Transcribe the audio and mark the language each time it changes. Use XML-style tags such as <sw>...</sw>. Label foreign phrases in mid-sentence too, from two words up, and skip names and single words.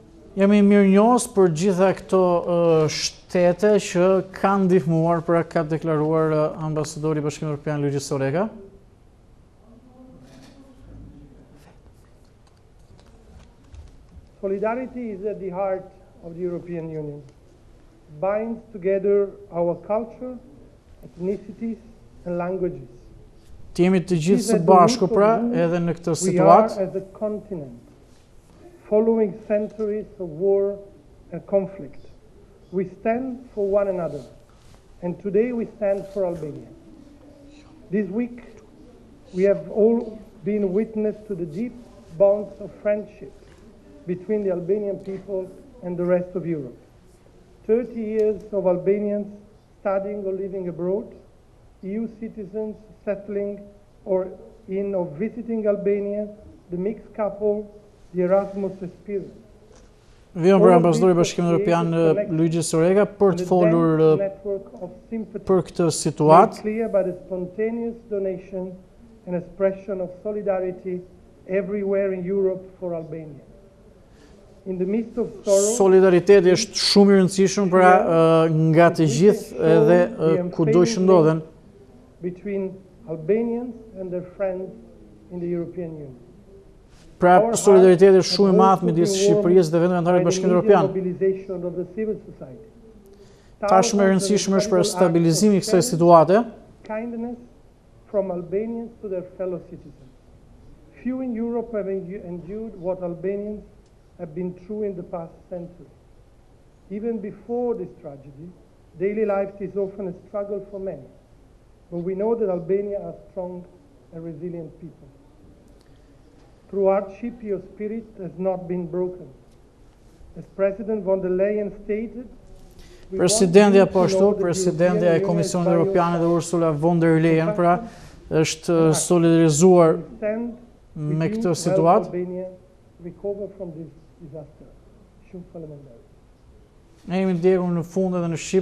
<sq>Jemi mirënjohës për gjitha këto shtete që kanë ndihmuar, pra ka deklaruar ambasadori i Bashkimit Evropian Luigi Soreca.</sq> <en>Solidarity is at the heart of the European Union. It binds together our culture, ethnicities and languages.</en> <sq>Të jemi të gjithë së bashku pra edhe në këtë situatë.</sq> <en>We are as a continent, following centuries of war and conflict. We stand for one another, and today we stand for Albania. This week, we have all been witness to the deep bonds of friendship between the Albanian people and the rest of Europe. 30 years of Albanians studying or living abroad, EU citizens settling or visiting Albania, the mixed couple, the Erasmus experience.</en> <sq>Vjen për ambasadori i Bashkimit Evropian Luigi Soreca për të folur për këtë situatë.</sq> <en>Clear by the spontaneous donation and expression of solidarity everywhere in Europe for Albania. In the midst of sorrow,</en> <sq>solidariteti është shumë i rëndësishëm pra nga të gjithë edhe kudo që ndodhen.</sq> <en>Between Albanians and their friends in the European Union.</en> <sq>Pra solidariteti është shumë i madh midis Shqipërisë dhe vendeve anëtare të Bashkimit Evropian. Tashmë e rëndësishme është për stabilizimin e kësaj situate.</sq> <en>Kindness from Albanians to their fellow citizens. Few in Europe have endured what Albanians have been through in the past century. Even before this tragedy, daily life is often a struggle for many. But we know that Albania are strong and resilient people. Through hardship, your spirit has not been broken. As President von der Leyen stated,</en> <sq>Presidentja po ashtu, presidentja e Komisionit Evropian dhe Ursula von der Leyen pra është solidarizuar me këtë situatë. Ne jemi ndjekur në fund edhe në Shqip.</sq>